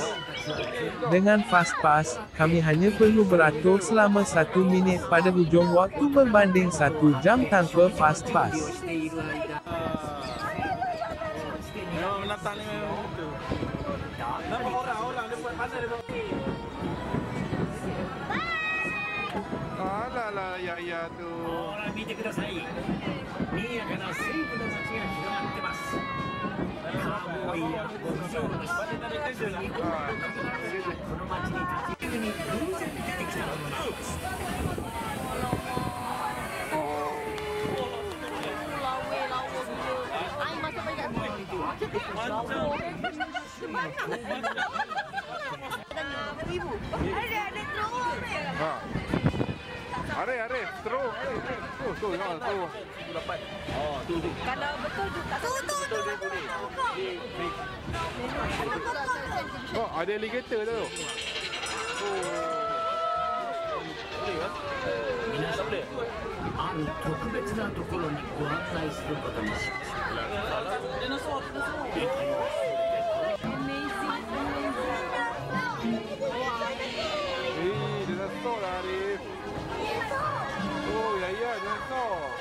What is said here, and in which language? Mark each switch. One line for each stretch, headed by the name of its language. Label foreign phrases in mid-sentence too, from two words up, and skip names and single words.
Malay: Dengan Fast Pass, kami hanya perlu beratur selama 1 minit pada hujung waktu berbanding 1 jam tanpa Fast Pass. Memang menatang ni memang betul. Nampak orang dia buat pandai dia buat. Alah, ya tu.
Japanese: ほら見てください。賑やかな西部の街が広がってます。カーボーイや牧場主、それに音楽がこの街に立ち入りに偶然出てきたものなんです。 Ha.
Malay: Are, terus. Tu, dapat. Oh, tu. Kalau betul juga. Oh, ada alligator tu. Oh.
Japanese: 皆さん、ある特別なところにご案内することにしました。
Malay: Dinosaur lah Arif. Oh, ya, dinosaur.